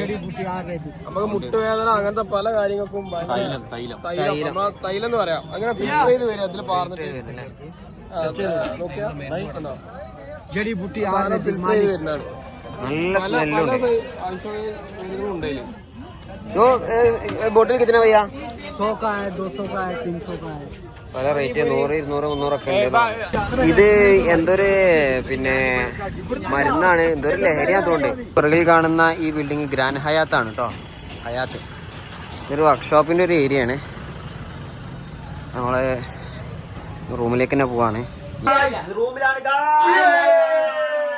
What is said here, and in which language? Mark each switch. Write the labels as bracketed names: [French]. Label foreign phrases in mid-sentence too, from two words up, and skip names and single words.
[Malayalam] നമുക്ക് മുട്ടുവേദന അങ്ങനത്തെ പല കാര്യങ്ങൾക്കും തൈലം എന്ന് പറയാം. അങ്ങനെ ഫിൽറ്റർ ചെയ്ത് വരും. അതിൽ പാർന്നിട്ട് നോക്കിയാൽ ഫിൽറ്റർ ചെയ്ത് വരുന്നതാണ്. നല്ല സ്മെല്ലുണ്ട്. ഔഷധ ഉണ്ടല്ലോ. [Hindi] ബോട്ടിൽ കിतना भैया? 100 का है, 200 का है, 300 का है. [Malayalam] പല റേറ്റ് 100, 200, 300 ഒക്കെ ഉണ്ട്. ഇത് എന്തൊരു പിന്നെ മരുന്നാണ്, എന്തൊരു ലഹരി. അതുകൊണ്ട് പുറകിൽ കാണുന്ന ഈ ബിൽഡിംഗ് ഗ്രാൻഡ് ഹയാത്താണ് കേട്ടോ. ഹയാത്ത് ഇതൊരു വർക്ക്ഷോപ്പിന്റെ ഒരു ഏരിയ ആണ്. നമ്മള് റൂമിലേക്ക് തന്നെ പോവാണ്.